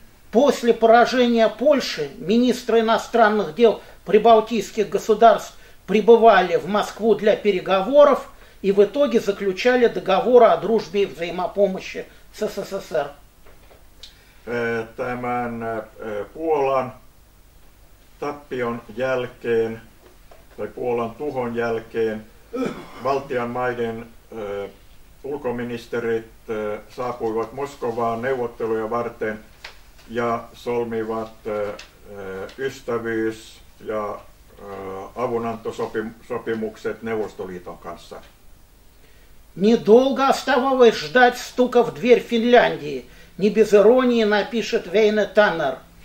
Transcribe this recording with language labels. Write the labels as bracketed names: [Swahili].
[Russian] После поражения Польши министры иностранных дел прибалтийских государств прибывали в Москву для переговоров и в итоге заключали договоры о дружбе и взаимопомощи с СССР. [Finnish] Tämän Puolan tappion jälkeen tai Puolan tuhon jälkeen Baltian maiden ulkoministerit saapuivat Moskovaan neuvotteluja varten ja solmivat ystävyys- ja avunantosopimukset Neuvostoliiton kanssa. [Russian] Недолго оставалось ждать стука в дверь Финляндии. Не без иронии напишет Väinö Tanner.